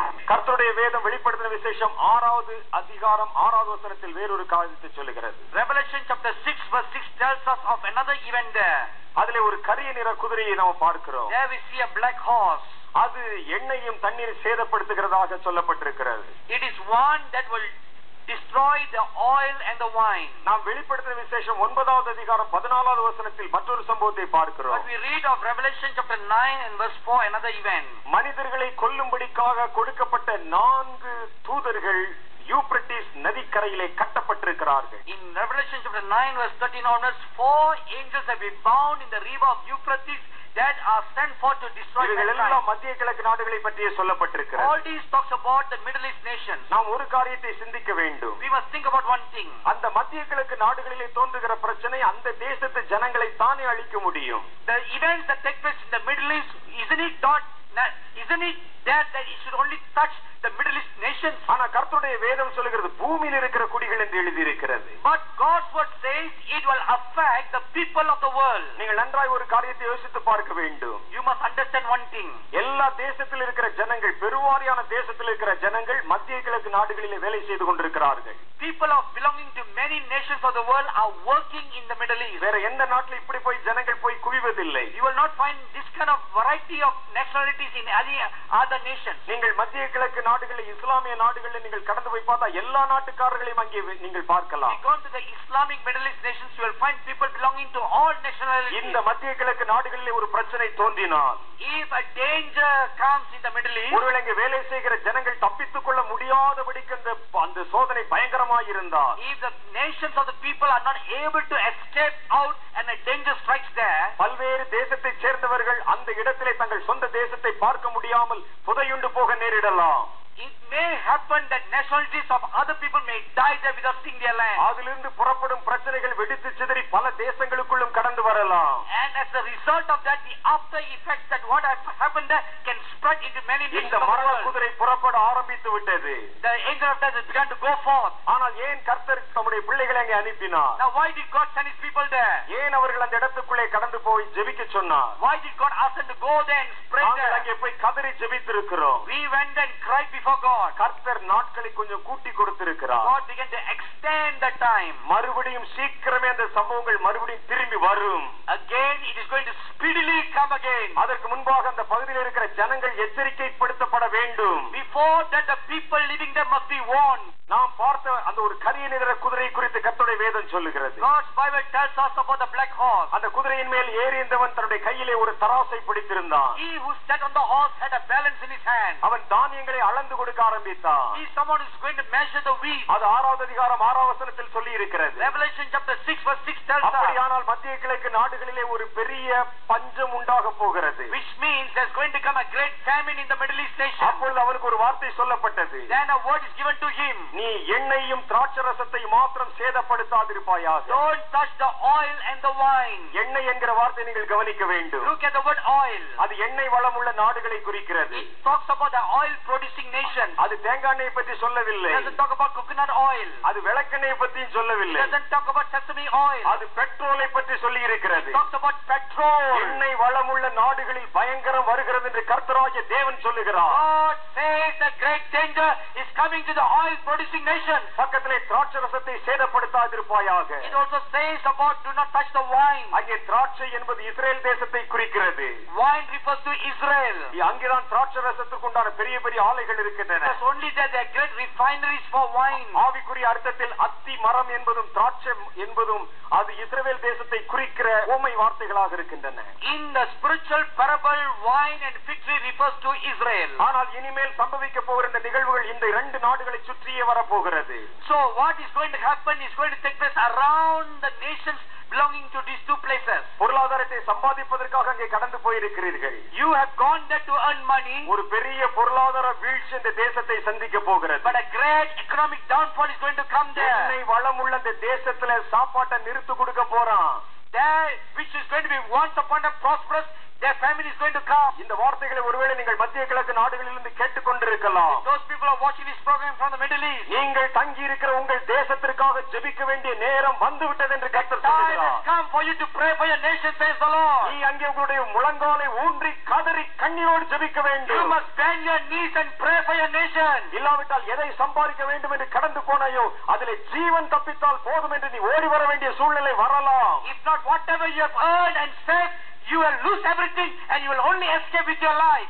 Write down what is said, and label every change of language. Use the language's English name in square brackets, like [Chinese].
[Tamil] கர்த்தருடைய வேதம் வெளிப்படுத்தின விசேஷம் 6வது அதிகாரம் 6வது வசனத்தில் வேறொரு காரியத்தை சொல்லுகிறது. [English] Revelation chapter 6 verse 6 tells us of another event there. [Tamil] அதிலே ஒரு கரிய நிற குதிரையை நாம் பார்க்கிறோம். [English] There we see a black horse. [Tamil] அது எண்ணெயும் தண்ணீர் சேதப்படுத்துகிறதாக சொல்லப்பட்டிருக்கிறது. [English] It is one that will destroy the oil and the wine. [Tamil] நாம் வெளிப்படுத்தின விசேஷம் 9வது அதிகாரம் 14வது வசனத்தில் மற்றொரு சம்பவத்தை பார்க்கிறோம். [English] But we read of Revelation chapter 9 and verse 4 another event. [Tamil] மனிதர்களை கொல்லும்படிக்காக கொடுக்கப்பட்ட 4 தூதர்கள் Euphrates நதிக்கரையிலே கட்டப்பட்டிருக்கிறார்கள். [English] In Revelation chapter 9 verse 13 onwards, 4 angels have been bound in the river of Euphrates that are sent forth to destroy mankind. [Tamil] மத்திய கிழக்கு நாடுகளை பற்றியே சொல்லப்பட்டிருக்கிறது. [English] All these talks about the Middle East nations. [Tamil] நாம் ஒரு காரியத்தை சிந்திக்க வேண்டும். [English] We must think about one thing. [Tamil] அந்த மத்திய கிழக்கு நாடுகளிலே தோன்றுகிற பிரச்சனை அந்த தேசத்து ஜனங்களை தானே அழிக்க முடியும். [English] The events that take place in the Middle East, isn't it that it should only touch the Middle East nations? [Tamil] ஆனா கர்த்தருடைய வேதம் சொல்லுகிறது பூமியில் இருக்கிற குடிகள் என்று எழுதி இருக்கிறது. [English] But God's word says it will affect the people of the world. [Tamil] நீங்கள் நன்றாய் ஒரு காரியத்தை யோசித்து பார்க்க வேண்டும். [English] You must understand one thing. [Tamil] எல்லா தேசத்தில் இருக்கிற ஜனங்கள், பெருவாரியான தேசத்தில் இருக்கிற ஜனங்கள் மத்திய கிழக்கு நாடுகளிலே வேலை செய்து கொண்டிருக்கிறார்கள். [English] People of belonging to many nations of the world are working in the Middle East. [Tamil] வேற எந்த நாட்டில் இப்படி போய் ஜனங்கள் போய் குவிவதில்லை. [English] You will not find this kind of variety of nationalities in any other nations. [Tamil] நீங்கள் மத்திய கிழக்கு நாடுகளில், இஸ்லாமிய நாடுகளில் நீங்கள் கடந்து போய் பார்த்தா எல்லா நாட்டுக்காரர்களையும் அங்கே நீங்கள் பார்க்கலாம். [English] You go to the Islamic Middle East nations, you will find people belonging to all nationalities. [Tamil] இந்த மத்திய கிழக்கு நாடுகளிலே ஒரு பிரச்சனை தோன்றினால், [English] if a danger comes in the Middle East, [Tamil] ஒருவேளை இங்கே வேலை செய்கிற ஜனங்கள் தப்பித்துக் கொள்ள முடியாதபடிக்கு அந்த சோதனை பயங்கரமாக இருந்தால், [English] if the nations of the people are not able to escape out and a danger strikes there, [Tamil] பல்வேறு தேசத்தைச் சேர்ந்தவர்கள் அந்த இடத்திலே தங்கள் சொந்த தேசத்தை பார்க்க முடியாமல் புதையுண்டு போக நேரிடலாம். [English] it may happen that nationalities of other people may die there without seeing their land. [Tamil] அதிலிருந்து புறப்படும் பிரச்சனைகள் வெடித்து சிதறி பல தேசங்களுக்குள்ளும் கடந்து வரலாம். [English] And as a result of that, the after effects that what happened there can spread into many nations [Tamil] இந்த [English] of the [Tamil] மரண [English] world. [Tamil] குதிரை புறப்பட ஆரம்பித்து விட்டது. [English] The angel of death has begun to go forth. [Tamil] ஆனால் ஏன் கர்த்தர் தம்முடைய பிள்ளைகளை அங்கே அனுப்பினார்? [English] Now why did God send his people there? [Tamil] ஏன் அவர்கள் அந்த இடத்துக்குள்ளே கடந்து போய் ஜெபிக்க சொன்னார்? [English] Why did God ask them to go there and pray [Tamil] நாங்கள் [English] there? [Tamil] அங்கே போய் கதறி ஜெபித்திருக்கிறோம். [English] We went and cried before God. [Tamil] கர்த்தர் நாட்களை கொஞ்சம் கூட்டி கொடுத்திருக்கிறார். [English] God began to extend the time. [Tamil] மறுபடியும் சீக்கிரமே அந்த சம்பவங்கள் மறுபடியும் திரும்பி வரும். [English] Again it is going to speedily come again. [Tamil] அதற்கு முன்பாக அந்த பகுதியில் இருக்கிற ஜனங்கள் எச்சரிக்கைப்படுத்தப்பட வேண்டும். [English] Before that the people living there must be warned. [Tamil] நாம் பார்த்த அந்த ஒரு கரிய நிற குதிரை குறித்து கர்த்தருடைய வேதம் சொல்லுகிறது. [English] God's Bible tells us about the black horse. [Tamil] அந்த குதிரையின் மேல் ஏறியவன் தன்னுடைய கையிலே ஒரு தராசை பிடித்திருந்தான். [English] He who sat on the horse had a balance in his hand. [Tamil] அவன் தானியங்களை அளந்து கொடுக்க ஆரம்பித்தான். [English] He is someone who is going to measure the wheat. [Tamil] அது 6வது அதிகாரம் 6வது வசனத்தில் சொல்லி இருக்கிறது. [English] Revelation chapter 6 verse 6 tells us. [Tamil] அப்படியானால் மத்திய கிழக்கு நாடுகளிலே ஒரு பெரிய பஞ்சம் உண்டாக போகிறது. [English] Which means there's going to come a great famine in the Middle East nation. [Tamil] அப்பொழுது அவருக்கு ஒரு வார்த்தை சொல்லப்பட்டது. [English] Then a word is given to him. [Tamil] நீ எண்ணெயையும் திராட்சரசத்தை மாத்திரம் சேதப்படுத்தாதிருப்பாயாக. [English] Don't touch the oil and the wine. [Tamil] எண்ணெய் என்கிற வார்த்தை நீங்கள் கவனிக்க வேண்டும். [English] Look at the word oil. [Tamil] அது எண்ணெய் வளம் உள்ள நாடுகளை குறிக்கிறது. [English] It talks about the oil producing nations. [Tamil] அது தேங்காய் எண்ணெய் பற்றி சொல்லவில்லை. [English] It doesn't talk about coconut oil. [Tamil] அது விளக்கெண்ணெய் பற்றியும் சொல்லவில்லை. [English] It doesn't talk about sesame oil. [Tamil] அது பெட்ரோலை பற்றி சொல்லி இருக்கிறது. [English] It talks about petrol. [Tamil] எண்ணெய் வளம் உள்ள நாடுகளில் பயங்கரம் வருகிறது என்று கர்த்தராகிய தேவன் சொல்லுகிறார். [English] God says the great danger is coming to the oil producing nations. [Tamil] பக்கத்திலே திராட்சரசத்தை சேதப்படுத்தாதிருப்பாயாக. [English] It also says about do not touch the wine. [Tamil] அங்கே திராட்சை என்பது இஸ்ரேல் தேசத்தை குறிக்கிறது. [English] Wine refers to Israel. [Tamil] அங்கேதான் திராட்சரசத்துக்கு உண்டான பெரிய பெரிய ஆலைகள் இருக்கின்றன. [English] Because only there are great refineries for wine. [Tamil] ஆவிக்குரிய அர்த்தத்தில் அத்தி மரம் என்பதும் திராட்சை என்பதும் அது இஸ்ரவேல் தேசத்தை குறிக்கிற உவமை வார்த்தைகளாக இருக்கின்றன. [English] In the spiritual parable, wine and fig tree refers to Israel. [Tamil] ஆனால் இனிமேல் சம்பவிக்க போகிற இந்த நிகழ்வுகள் இந்த 2 நாடுகளை சுற்றியே வரப்போகிறது. [English] So what is going to happen is going to take place around the nations belonging to these two places. [Tamil] பொருளாதாரத்தை சம்பாதிப்பதற்காக அங்கே கடந்து போயிருக்கிறீர்கள். [English] You have gone there to earn money. [Tamil] ஒரு பெரிய பொருளாதார வீழ்ச்சி இந்த தேசத்தை சந்திக்க போகிறது. [English] But a great economic downfall is going to come there. [Tamil] எண்ணெய் வளம் உள்ள இந்த தேசத்துல சாப்பாட்டை நிறுத்து கொடுக்க போறான். [English] There which is going to be once upon a prosperous, their family is going to come. [Tamil] இந்த வார்த்தைகளை ஒருவேளை நீங்கள் மத்திய கிழக்கு நாடுகளிலிருந்து கேட்டுக்கொண்டிருக்கலாம். [English] Those people are watching this program from the Middle East. [Tamil] நீங்கள் தங்கி இருக்கிற உங்கள் தேசத்திற்காக ஜெபிக்க வேண்டிய நேரம் வந்துவிட்டது என்று கர்த்தர் சொல்கிறார். [English] Time has come for you to pray for your nation, says the Lord. [Tamil] நீ அங்கே உங்களுடைய முழங்காலை ஊன்றி கதறி கண்ணீரோடு ஜெபிக்க வேண்டும். [English] You must bend your knees and pray for your nation. [Tamil] இல்லாவிட்டால் எதை சம்பாதிக்க வேண்டும் என்று கடந்து போனாயோ அதிலே ஜீவன் தப்பித்தால் போதும் என்று நீ ஓடி வர வேண்டிய சூழ்நிலை வரலாம். [English] If not, whatever you have earned and saved, you will lose everything and you will only escape with your life.